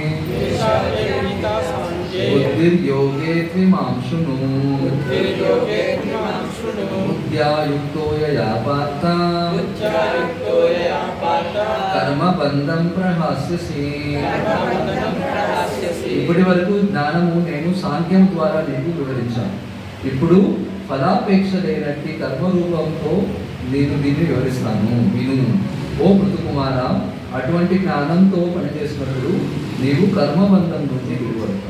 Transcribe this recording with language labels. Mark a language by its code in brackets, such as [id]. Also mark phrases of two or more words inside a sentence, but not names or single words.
[sa] बुद्धिर्योगे त्विमां शृणु बुद्ध्या युक्तो यया पार्थ कर्मबन्धं प्रहास्यसि. [te] ఇప్పటి వరకు జ్ఞానము నేను సాంఖ్యం ద్వారా నీకు వివరించాను. ఇప్పుడు ఫలాపేక్ష లేనట్టి కర్మరూపంతో నేను దీన్ని వివరిస్తాను. విను ఓ మృతుకుమార, అటువంటి జ్ఞానంతో పనిచేసినప్పుడు నీవు కర్మబంధం నుంచి విడిపడతావు.